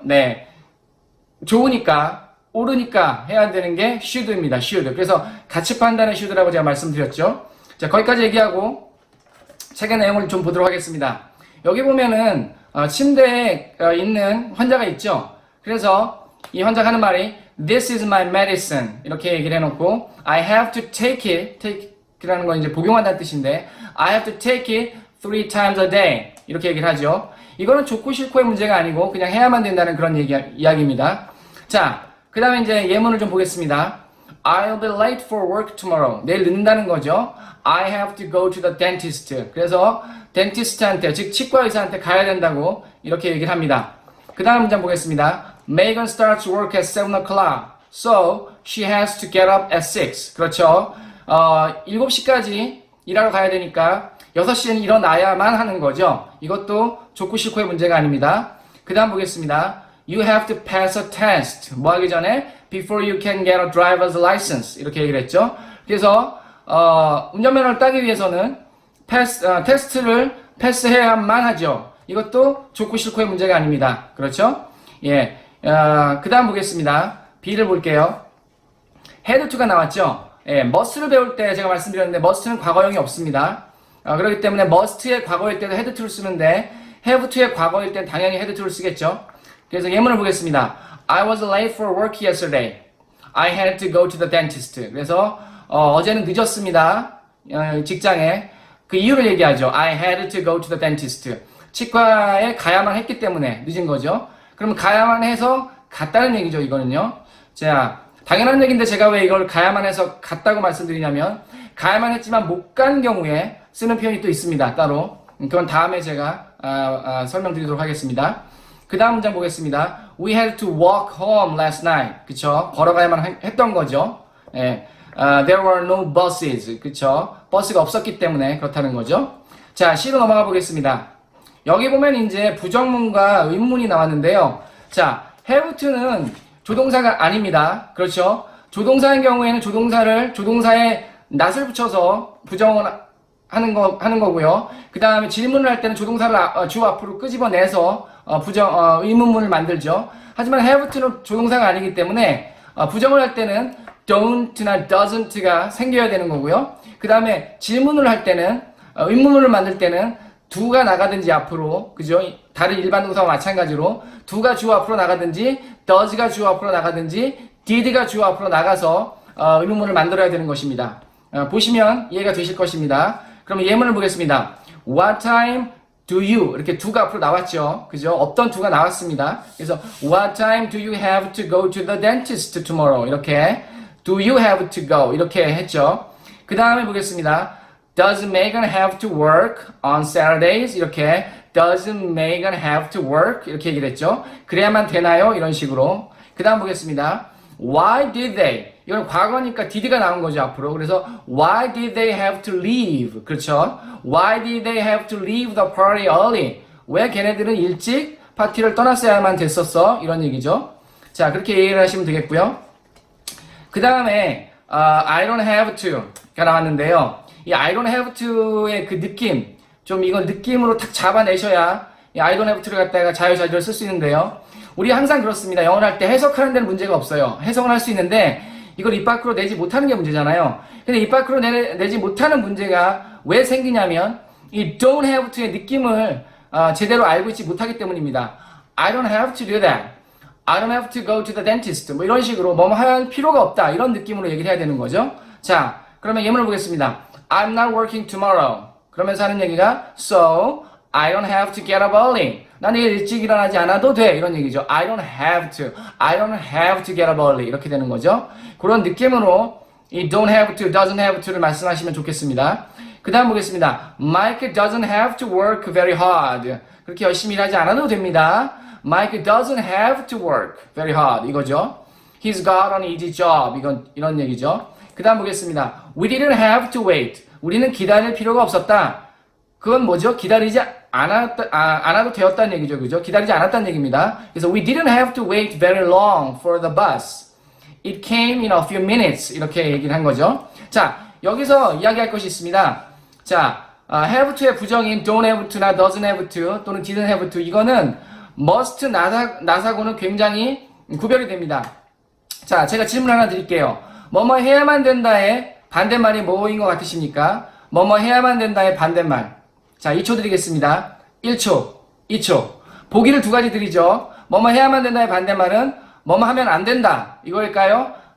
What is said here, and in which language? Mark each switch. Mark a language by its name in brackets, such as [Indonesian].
[Korean] 네, 좋으니까, 옳으니까 해야 되는 게 should입니다. [English] should. [Korean] 그래서 가치 판단의 should라고 제가 말씀드렸죠. 자, 거기까지 얘기하고 책의 내용을 좀 보도록 하겠습니다. 여기 보면은 침대에 있는 환자가 있죠. 그래서 이 환자가 하는 말이 [English] This is my medicine [Korean] 이렇게 얘기를 해놓고 [English] I have to take it. [Korean] take라는 건 이제 복용한다는 뜻인데 [English] I have to take it 3 times a day [Korean] 이렇게 얘기를 하죠. 이거는 좋고 싫고의 문제가 아니고 그냥 해야만 된다는 그런 이야기입니다. 자, 그 다음에 이제 예문을 좀 보겠습니다. [English] I'll be late for work tomorrow. [Korean] 내일 늦는다는 거죠. [English] I have to go to the dentist. [Korean] 그래서 덴티스트한테, 즉 치과 의사한테 가야 된다고 이렇게 얘기를 합니다. 그 다음 문장 보겠습니다. [English] Megan starts work at 7 o'clock. So she has to get up at 6. [Korean] 그렇죠. 7시까지 일하러 가야 되니까 6시에는 일어나야만 하는 거죠. 이것도 좋고 싫고의 문제가 아닙니다. 그 다음 보겠습니다. [English] You have to pass a test. [Korean] 뭐 하기 전에? [English] Before you can get a driver's license. [Korean] 이렇게 얘기를 했죠. 그래서, 운전면허를 따기 위해서는 테스트를 패스해야만 하죠. 이것도 좋고 싫고의 문제가 아닙니다. 그렇죠? 예. 그 다음 보겠습니다. B를 볼게요. had to가 나왔죠? 예, must를 배울 때 제가 말씀드렸는데, must는 과거형이 없습니다. 그렇기 때문에 must의 과거일 때도 had to를 쓰는데, have to의 과거일 때는 당연히 had to를 쓰겠죠? 그래서 예문을 보겠습니다. [English] I was late for work yesterday. I had to go to the dentist. [Korean] 그래서 어제는 늦었습니다. 직장에. 그 이유를 얘기하죠. [English] I had to go to the dentist. [Korean] 치과에 가야만 했기 때문에 늦은 거죠. 그러면 가야만 해서 갔다는 얘기죠. 이거는요. 자, 당연한 얘기인데 제가 왜 이걸 가야만 해서 갔다고 말씀드리냐면 가야만 했지만 못 간 경우에 쓰는 표현이 또 있습니다. 따로. 그건 다음에 제가 설명드리도록 하겠습니다. 그 다음 문장 보겠습니다. [English] We had to walk home last night. [Korean] 그쵸? 걸어가야만 했던 거죠. 예. [English] There were no buses. [Korean] 그쵸? 버스가 없었기 때문에 그렇다는 거죠. 자, C로 넘어가 보겠습니다. 여기 보면 이제 부정문과 의문문이 나왔는데요. 자, have to는 조동사가 아닙니다. 그렇죠? 조동사인 경우에는 조동사에 not을 붙여서 부정을 하는 거고요. 그 다음에 질문을 할 때는 조동사를 주 앞으로 끄집어내서 의문문을 만들죠. 하지만 have to는 조동사가 아니기 때문에 부정을 할 때는 don't나 doesn't가 생겨야 되는 거고요. 그 다음에 질문을 할 때는 의문문을 만들 때는 do가 나가든지 앞으로, 그죠? 다른 일반 동사와 마찬가지로 do가 주 앞으로 나가든지 does가 주 앞으로 나가든지 did가 주 앞으로 나가서 의문문을 만들어야 되는 것입니다. 보시면 이해가 되실 것입니다. 그럼 예문을 보겠습니다. [English] What time do you? [Korean] 이렇게 do가 앞으로 나왔죠. 그죠? 없던 do가 나왔습니다. 그래서 [English] What time do you have to go to the dentist tomorrow? [Korean] 이렇게 [English] Do you have to go? [Korean] 이렇게 했죠. 그 다음에 보겠습니다. [English] Does Megan have to work on Saturdays? [Korean] 이렇게 [English] Does Megan have to work? [Korean] 이렇게 얘기를 했죠. 그래야만 되나요? 이런 식으로. 그 다음 보겠습니다. [English] Why did they? [Korean] 이건 과거니까 did가 나온 거죠, 앞으로. [English] 그래서 Why did they have to leave? [Korean] 그렇죠. [English] Why did they have to leave the party early? [Korean] 왜 걔네들은 일찍 파티를 떠났어야만 됐었어? 이런 얘기죠. 자, 그렇게 얘기를 하시면 되겠고요. 그 다음에 I don't have to가 나왔는데요. 이 I don't have to의 그 느낌, 좀 이건 느낌으로 탁 잡아내셔야 이 I don't have to를 갖다가 자유자재로 쓸 수 있는데요. 우리 항상 그렇습니다. 영어를 할 때 해석하는 데는 문제가 없어요. 해석은 할 수 있는데 이걸 입 밖으로 내지 못하는 게 문제잖아요. 근데 입 밖으로 내지 못하는 문제가 왜 생기냐면 이 don't have to의 느낌을 제대로 알고 있지 못하기 때문입니다. [English] I don't have to do that. I don't have to go to the dentist. [Korean] 뭐 이런 식으로 뭐뭐 할 필요가 없다. 이런 느낌으로 얘기를 해야 되는 거죠. 자, 그러면 예문을 보겠습니다. [English] I'm not working tomorrow. [Korean] 그러면서 하는 얘기가 [English] So, I don't have to get up early. [Korean] 난 내일 일찍 일어나지 않아도 돼. 이런 얘기죠. [English] I don't have to. I don't have to get up early. [Korean] 이렇게 되는 거죠. 그런 느낌으로 이 don't have to, doesn't have to를 말씀하시면 좋겠습니다. 그 다음 보겠습니다. [English] Mike doesn't have to work very hard. [Korean] 그렇게 열심히 일하지 않아도 됩니다. [English] Mike doesn't have to work very hard. [Korean] 이거죠. [English] He's got an easy job. [Korean] 이런 얘기죠. 그 다음 보겠습니다. [English] We didn't have to wait. [Korean] 우리는 기다릴 필요가 없었다. 그건 뭐죠? 기다리지 않아도 되었다는 얘기죠. 그죠? 기다리지 않았다는 얘기입니다. 그래서 [English] we didn't have to wait very long for the bus. It came in a few minutes. [Korean] 이렇게 얘기를 한 거죠. 자, 여기서 이야기할 것이 있습니다. 자, have to의 부정인 don't have to나 doesn't have to 또는 didn't have to 이거는 must, not하고는 굉장히 구별이 됩니다. 자, 제가 질문 하나 드릴게요. 뭐뭐 해야만 된다의 반대말이 뭐인 것 같으십니까? 뭐뭐 해야만 된다의 반대말. 자, 2초 드리겠습니다. 1초, 2초. 보기를 두 가지 드리죠. 뭐뭐 해야만 된다의 반대말은 뭐뭐 하면 안 된다. 이거일까요?